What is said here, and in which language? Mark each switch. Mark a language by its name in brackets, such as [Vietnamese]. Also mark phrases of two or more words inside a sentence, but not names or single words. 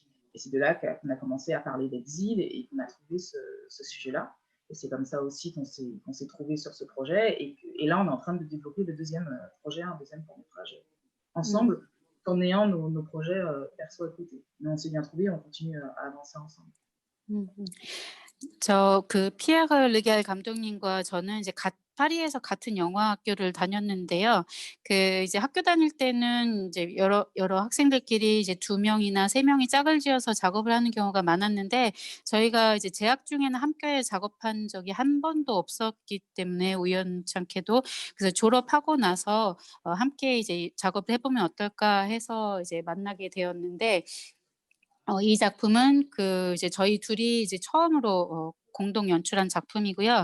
[French] Et c'est de là qu'on a commencé à parler d'exil et qu'on a trouvé ce sujet-là. Et c'est comme ça aussi qu'on s'est trouvé sur ce projet. Et là, on est en train de développer le deuxième projet, un deuxième court-métrage ensemble. En ayant nos projets perso à côté. Mais on s'est bien trouvé, on continue à avancer ensemble. [Korean] 그 피에르 르기알 감독님과 저는 이제 파리에서 같은 영화 학교를 다녔는데요. 그 이제 학교 다닐 때는 이제 여러 학생들끼리 이제 2명이나 3명이 짝을 지어서 작업을 하는 경우가 많았는데 저희가 이제 재학 중에는 함께 작업한 적이 한 번도 없었기 때문에 우연찮게도 그래서 졸업하고 나서 함께 이제 작업을 해 보면 어떨까 해서 이제 만나게 되었는데 이 작품은 그 이제 저희 둘이 이제 처음으로 공동 연출한 작품이고요.